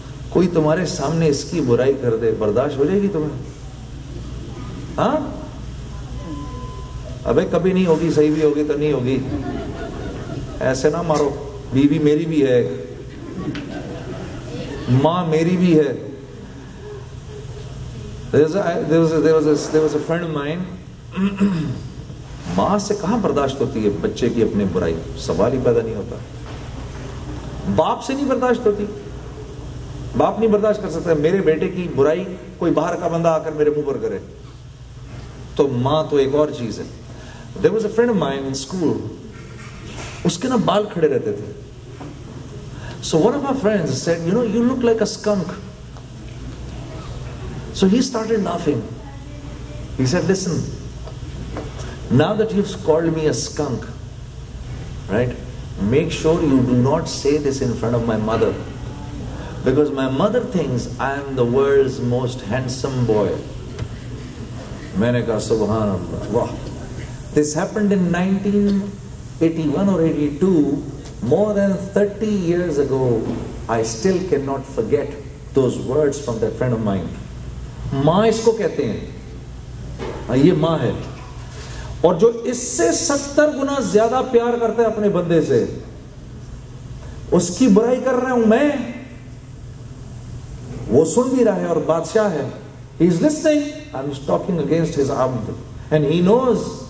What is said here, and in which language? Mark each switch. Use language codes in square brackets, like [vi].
[ur] کوئی تمہارے سامنے اس کی برائی کر دے, برداشت ہو جائے گی تمہیں؟ ہاں, ابے کبھی نہیں ہوگی, صحیح بھی ہوگی تو نہیں ہوگی, ایسے نہ مارو. بیوی میری بھی ہے, ماں میری بھی ہے. [en] There was a friend of mine. [ur] ماں سے کہاں برداشت ہوتی ہے بچے کی اپنے برائی, سوال ہی پیدا نہیں ہوتا. باپ سے نہیں برداشت ہوتی, باپ نہیں برداشت کر سکتا میرے بیٹے کی برائی کوئی باہر کا بندہ آ کر میرے منہ پر کرے, تو ماں تو ایک اور چیز ہے. [en] There was a friend of mine in school. [ur] اس کے نا بال کھڑے رہتے تھے. [en] So one of our friends said, you know, you look like a skunk. So he started laughing. He said, listen, now that you've called me a skunk, right, make sure you do not say this in front of my mother, because my mother thinks I am the world's most handsome boy. [ur] میں نے کہا سبحان اللہ, واہ. [en] This happened in 1981 or 82, more than 30 years ago. I still cannot forget those words from that friend of mine. [ur] ماں اس کو کہتے ہیں, یہ ماں ہے. اور جو اس سے 70 گنا زیادہ پیار کرتا ہے اپنے بندے سے, اس کی برائی کر رہا ہوں میں, وہ سن بھی رہا ہے اور بادشاہ ہے. [en] He is listening. I'm talking against his abd, and he knows.